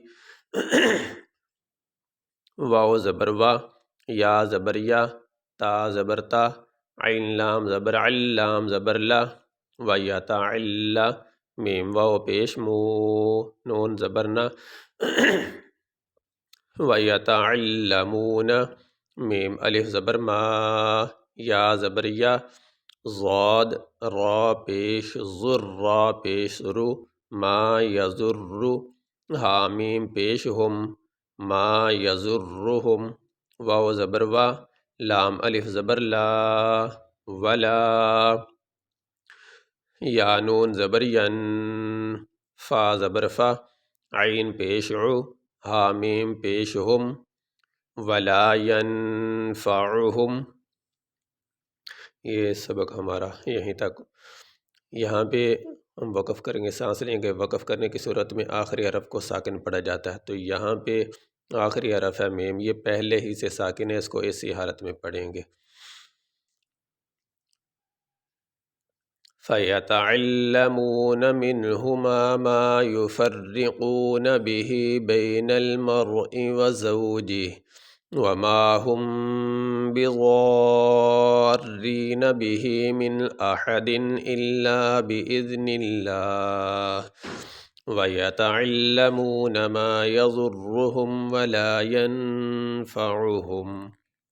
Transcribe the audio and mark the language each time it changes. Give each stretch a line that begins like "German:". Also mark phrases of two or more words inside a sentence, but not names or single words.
Urdu: واو زبر وا، یا زبر یا، تا زبر تا، عین لام زبر علام زبر لا، ویتعلی، میم واو پیش مو، نون زبرنا، ویتعلمون، میم الف زبر ما، یا زبر یا، ضاد را پیش ضر، را پیش رو،
Arabic: ما یضر،
Urdu: ہا میم پیش ہم، ما یضرہم، واو زبر وا، لام الف زبر لا، ولا، یا نون زبر ین، فا زبر فا، عین پیش عو، ہا میم پیش ہم،
Arabic: ولا ینفعہم۔
Urdu: یہ سبق ہمارا یہیں تک، یہاں پہ ہم وقف کریں گے، سانس لیں گے۔ وقف کرنے کی صورت میں آخری حرف کو ساکن پڑھا جاتا ہے، تو یہاں پہ آخری حرف ہے میم، یہ پہلے ہی سے ساکن ہے، اس کو اسی حالت میں پڑھیں گے۔
Arabic: فَيَتَعَلَّمُونَ مِنْهُمَا مَا يُفَرِّقُونَ بِهِ بَيْنَ الْمَرْءِ وَزَوْجِهِ وَمَا هُمْ بِضَارِّينَ بِهِ مِنْ أَحَدٍ إِلَّا بِإِذْنِ اللَّهِ وَيَتَعَلَّمُونَ مَا يَضُرُّهُمْ وَلَا يَنفَعُهُمْ۔